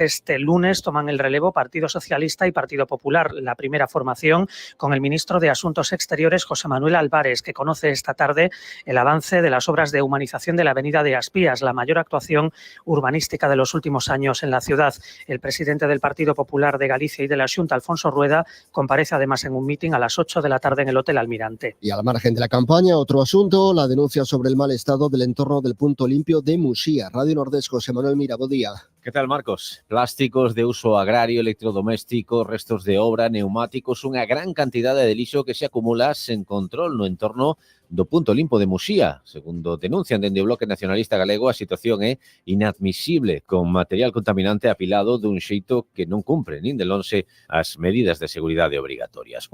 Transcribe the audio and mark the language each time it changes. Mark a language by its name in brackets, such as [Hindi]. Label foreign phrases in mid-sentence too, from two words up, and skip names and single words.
[Spanish] Este lunes toman el relevo Partido Socialista y Partido Popular, la primera formación, con el ministro de Asuntos Exteriores, José Manuel Álvarez, que conoce esta tarde el avance de las obras de humanización de la avenida de Aspías, la mayor actuación urbanística de los últimos años en la ciudad. El presidente del Partido Popular de Galicia y de la Xunta, Alfonso Rueda, comparece además en un mitin a las 8 de la tarde en el Hotel Almirante. Y al margen de la campaña, otro asunto, la denuncia sobre el mal estado del entorno del punto limpio de Muxía. Radio Nordés, José Manuel Mira, buen día. ¿Qué tal, Marcos? [Galician] Plásticos de uso agrario, electrodomésticos, restos de obra, neumáticos, unha gran cantidade de lixo que se acumula sen control no entorno do punto limpo de Muxía. Segundo denuncian dende o Bloque Nacionalista Galego, a situación é inadmisible, con material contaminante apilado dun xeito que non cumpre nin de lonxe as medidas de seguridade obrigatorias.